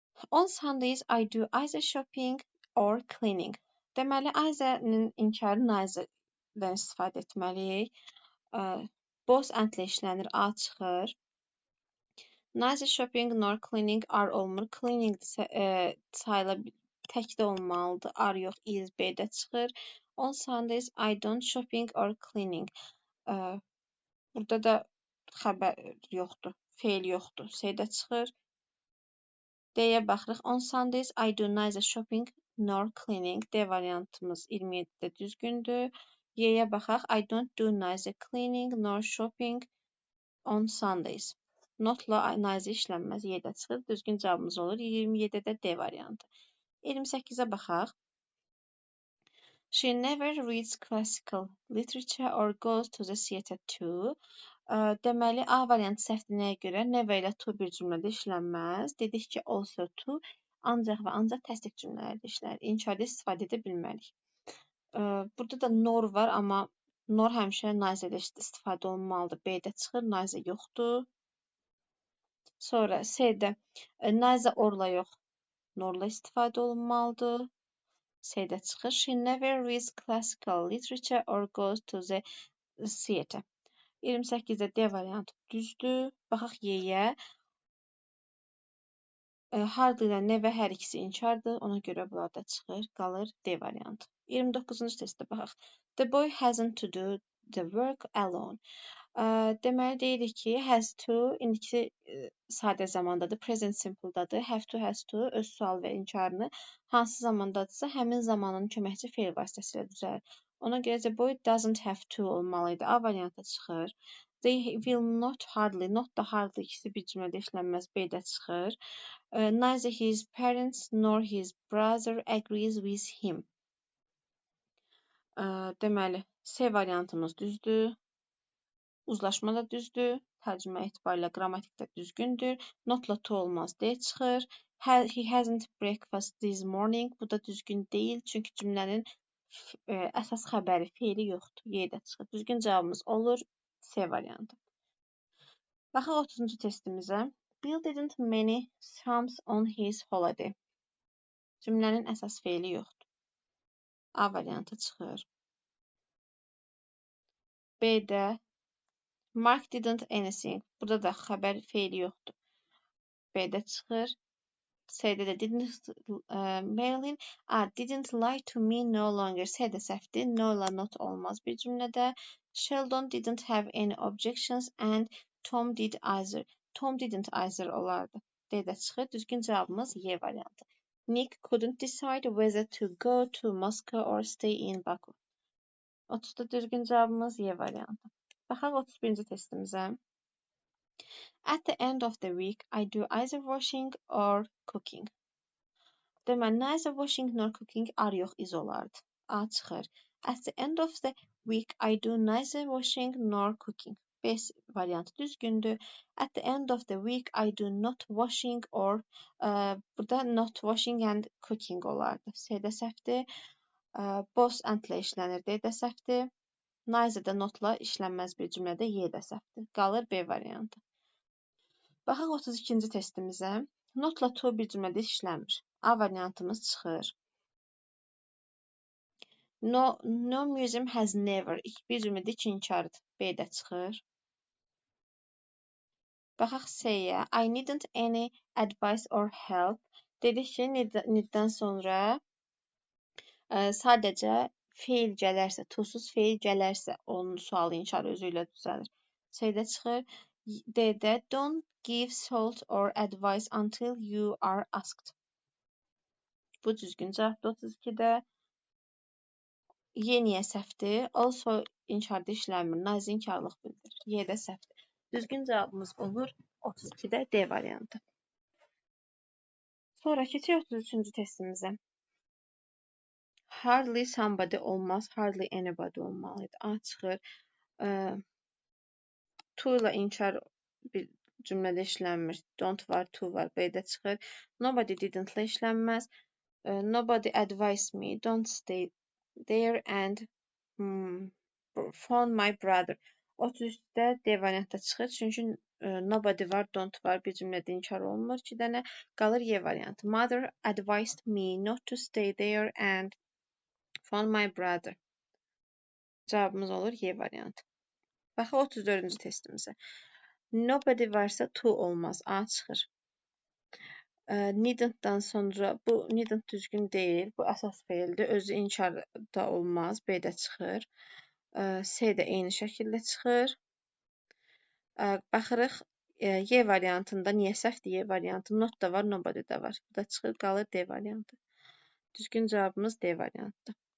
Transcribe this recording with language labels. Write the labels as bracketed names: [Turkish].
[English] On Sundays I do either shopping or cleaning. [Azerbaijani] Deməli, either-nin inkarı neither-dən istifadə etməliyik. Both and-lə işlənir, A çıxır. [English] Neither shopping nor cleaning are [Azerbaijani] olmur. Cleaning sayıla təkdə olmalıdır. Are yox, is B-də çıxır. [English] On Sundays I don't shopping or cleaning. [Azerbaijani] Burada da xəbər yoxdur, feil yoxdur. C-də çıxır. D-yə baxırıq. [English] On Sundays I do neither shopping nor cleaning. [Azerbaijani] D variantımız 27-də düzgündür. Y-yə baxaq. [English] I don't do neither cleaning nor shopping on Sundays. [Azerbaijani] Notla neither işlənməz. Y-də çıxır. Düzgün cavabımız olur. 27-də D variantı. 28-ə baxaq. [English] She never reads classical literature or goes to the theater too. [Azerbaijani] Deməli, A variantı səhvdiyinə görə never ilə to bir cümlədə işlənməz. Dedik ki, also to ancaq və ancaq təsdiq cümlələrdə işlər. İnşada istifadə edə bilmərik. Burada da nor var, amma nor həmişə nice-də istifadə olunmalıdır. B-də çıxır, nice yoxdur. Sonra C-də nice orla yox, norla istifadə olunmalıdır. C-də çıxır. [English] She never reads classical literature or goes to the theater. [Azerbaijani] 28-də D variantı düzdür. Baxaq Y-yə. Hardly ilə never hər ikisi inkardır. Ona görə bunlar da çıxır. Qalır D variantı. 29-cu testdə baxaq. [English] The boy hasn't to do the work alone. [Azerbaijani] Deməli deyirik ki, has to indiki sadə zamandadır, present simple-dadır. Have to, has to öz sual və inkarını hansı zamandadırsa, həmin zamanın köməkçi fe'l vasitəsilə düzəlir. Ona görə [English] the boy doesn't have to [Azerbaijani] olmalıydı. A variantı çıxır. [English] They will not hardly, [Azerbaijani] not da hardly ikisi bir cümlədə işlənməz. B-də çıxır. [English] Neither his parents nor his brother agrees with him. [Azerbaijani] Deməli, C variantımız düzdür. Uzlaşma da düzdür. Tərcümə etibarilə qrammatik də düzgündür. Notla to olmaz. D çıxır. [English] He hasn't breakfast this morning. [Azerbaijani] Bu da düzgün deyil. Çünki cümlənin əsas xəbəri, feili yoxdur. Y-də çıxır. Düzgün cavabımız olur C variantı. Baxaq 30-cu testimizə. [English] Bill didn't many sums on his holiday. [Azerbaijani] Cümlənin əsas feili yoxdur. A variantı çıxır. B-də [English] Mark didn't anything. [Azerbaijani] Burada da xəbər feili yoxdur. B-də çıxır. C-də də didn't mail in. [English] Didn't lie to me no longer. [Azerbaijani] C-də səhvdir. No ilə not olmaz bir cümlədə. [English] Sheldon didn't have any objections and Tom did either. Tom didn't either [Azerbaijani] olardı. D-də çıxır. Düzgün cavabımız Y variantı. [English] Nick couldn't decide whether to go to Moscow or stay in Baku. [Azerbaijani] 30'da düzgün cavabımız Y variantı. Baxaq 31-ci testimizə. [English] At the end of the week, I do either washing or cooking. [Azerbaijani] Deməli, [English] neither washing nor cooking [Azerbaijani] ar yox iz olardı. A çıxır. [English] At the end of the week, I do neither washing nor cooking. [Azerbaijani] B variantı düzgündür. [English] At the end of the week, I do not washing or [Azerbaijani] burada [English] not washing and cooking [Azerbaijani] olardı. C-də səhvdir. Both and-lə işlənir. D-də səhvdir. Neither də notla işlənməz bir cümlədə Y-də səhvdir. Qalır B variantı. Baxaq 32-ci testimizə. Notla to bir cümlədə işləmir. A variantımız çıxır. [English] No museum has never. [Azerbaijani] Bir cümlədə iki inkardır. B-də çıxır. Baxaq C-yə. [English] I needn't any advice or help. [Azerbaijani] Dedik ki, need-dən sonra sadəcə feil gələrsə, to-suz feil gələrsə, onun sualı inkarı özü ilə düzəlir. C-də çıxır. D-də [English] don't give salt or advice until you are asked. [Azerbaijani] Bu düzgün cavabdır 32-də. Y niyə səhvdir? Also inkarda işləmir. Nazi inkarlıq bildirir. Y-də səhvdir. Düzgün cavabımız olur 32-də D variantı. Sonra keçək 33-cü testimizə. [English] Hardly somebody [Azerbaijani] olmaz. [English] Hardly anybody [Azerbaijani] olmalıydı. A çıxır. To ilə inkar bir cümlədə işlənmir. Don't var, to var. B-də çıxır. Nobody didn't-lə işlənməz. [English] Nobody advised me. Don't stay there and phone my brother. [Azerbaijani] 33-də D variantda çıxır. Çünki nobody var, don't var. Bir cümlədə inkar olunmur. 2 dənə qalır Y variantı. [English] Mother advised me not to stay there and phone my brother. [Azerbaijani] Cavabımız olur Y variantı. Baxaq 34-cü testimizə. Nobody varsa to olmaz. A çıxır. Needn't-dan sonra bu needn't düzgün deyil. Bu əsas feildir. Özü inkar da olmaz. B-də çıxır. C-də eyni şəkildə çıxır. Baxırıq Y variantında niyə səhvdir Y variantı? Not da var, nobody da var. Bu da çıxır, qalır D variantı. Düzgün cavabımız D variantıdır.